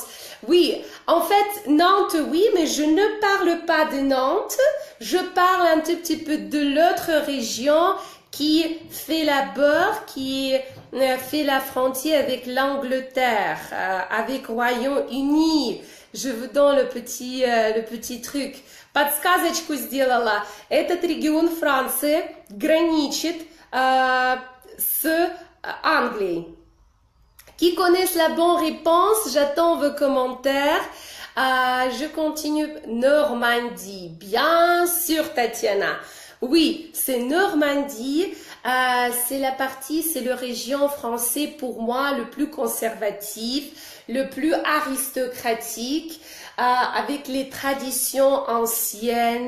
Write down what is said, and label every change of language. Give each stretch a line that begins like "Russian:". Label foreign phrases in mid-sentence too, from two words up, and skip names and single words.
French: Oui, en fait, Nantes, oui, mais je ne parle pas de Nantes. Je parle un tout petit peu de l'autre région qui fait la bord, qui fait la frontière avec l'Angleterre, avec Royaume-Uni. je vous donne le petit truc.
Russian: Подсказочку сделала. Этот регион Франции граничит с Англией.
French: Qui connaissent la bonne réponse? J'attends vos commentaires. Je continue. Normandie. Bien sûr, Tatiana. Oui, c'est Normandie. C'est la partie, c'est le région français pour moi le plus conservatif, le plus aristocratique, avec les traditions anciennes.